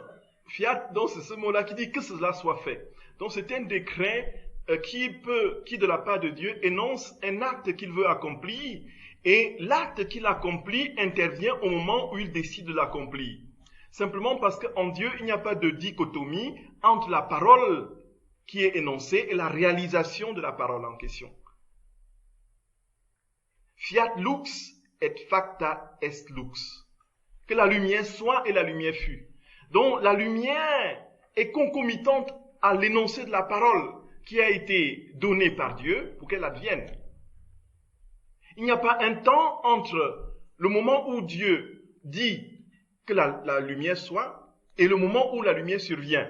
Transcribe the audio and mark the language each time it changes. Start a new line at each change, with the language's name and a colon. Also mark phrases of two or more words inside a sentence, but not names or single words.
French: Fiat, donc c'est ce mot-là qui dit que cela soit fait. Donc c'est un décret qui de la part de Dieu énonce un acte qu'il veut accomplir, et l'acte qu'il accomplit intervient au moment où il décide de l'accomplir. Simplement parce qu'en Dieu, il n'y a pas de dichotomie entre la parole qui est énoncée et la réalisation de la parole en question.
Latin: Fiat lux et facta est lux.
French: Que la lumière soit et la lumière fut. Donc la lumière est concomitante à l'énoncé de la parole qui a été donnée par Dieu pour qu'elle advienne. Il n'y a pas un temps entre le moment où Dieu dit que la lumière soit et le moment où la lumière survient.